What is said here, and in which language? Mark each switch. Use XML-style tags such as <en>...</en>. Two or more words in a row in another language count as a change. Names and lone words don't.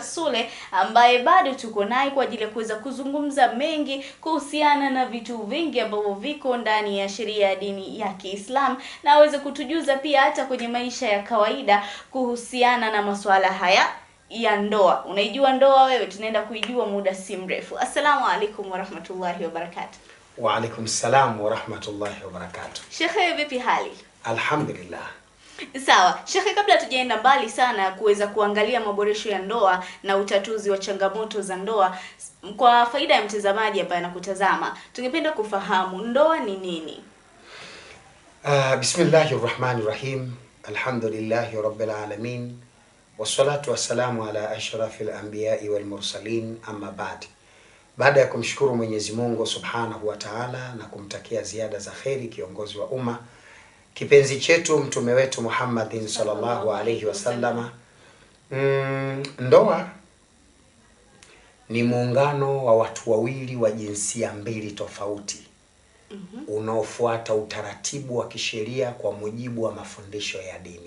<sw>Sule ambaye bado tuko naye kwa ajili ya kuweza kuzungumza mengi kuhusiana na vitu vingi ambavyo viko ndani ya sheria ya dini ya Kiislamu, na aweze kutujuza pia hata kwenye maisha ya kawaida kuhusiana na masuala haya ya ndoa. Unaijua ndoa wewe? Tunaenda kuijua muda si mrefu.</sw> <ar>السلام عليكم ورحمة الله وبركاته. وعليكم السلام ورحمة الله وبركاته.</ar> <sw>Shekhe, vipi hali? Alhamdulillah. Sawa. Shekhe, kabla tujaenda mbali sana kuweza kuangalia maboresho ya ndoa na utatuzi wa changamoto za ndoa, kwa faida ya mtazamaji ambaye anakutazama, tungependa kufahamu ndoa ni nini?</sw> <ar>بسم الله الرحمن الرحيم الحمد لله رب العالمين. والصلاة والسلام على أشرف الأنبياء والمرسلين أما بعد.</ar> <sw>Baada ya kumshukuru Mwenyezi Mungu</sw> <ar>سبحانه وتعالى</ar> <sw>na kumtakia ziada za kheri kiongozi wa umma, kipenzi chetu mtume wetu Muhammadin</sw> <ar>صلى الله عليه وسلم,</ar> <sw>ndoa ni muungano wa watu wawili wa jinsia mbili tofauti unaofuata utaratibu wa kisheria kwa mujibu wa mafundisho ya dini.</sw>